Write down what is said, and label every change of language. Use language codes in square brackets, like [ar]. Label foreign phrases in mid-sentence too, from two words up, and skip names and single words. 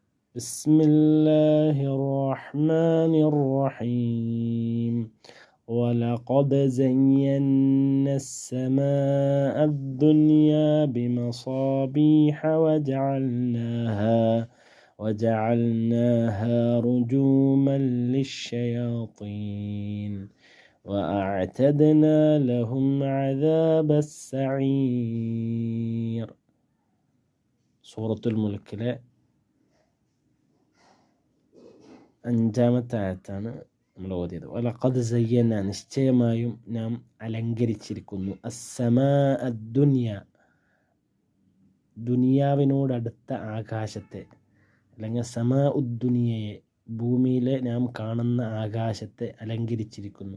[ar] بسم الله الرحمن الرحيم ولقد زينا السماء الدنيا بمصابيح وجعلناها رجوما للشياطين وأعتدنا لهم عذاب السعير. [ml] സൂറത്തുൽ മുൽക്കിലെ 5-ാമത്തെ ആയത്താണ് നമ്മൾ ഓതിയത്. [ar] ولقد زينا, [ml] നിശ്ചയമായും നാം അലങ്കരിച്ചിരിക്കുന്നു, [ar] السماء الدنيا, [ml] ദുനിയാവിനോടടുത്ത ആകാശത്തെ, അല്ലെങ്കിൽ [ar] سماء الدنيا, [ml] ഭൂമിയിലെ നാം കാണുന്ന ആകാശത്തെ അലങ്കരിച്ചിരിക്കുന്നു.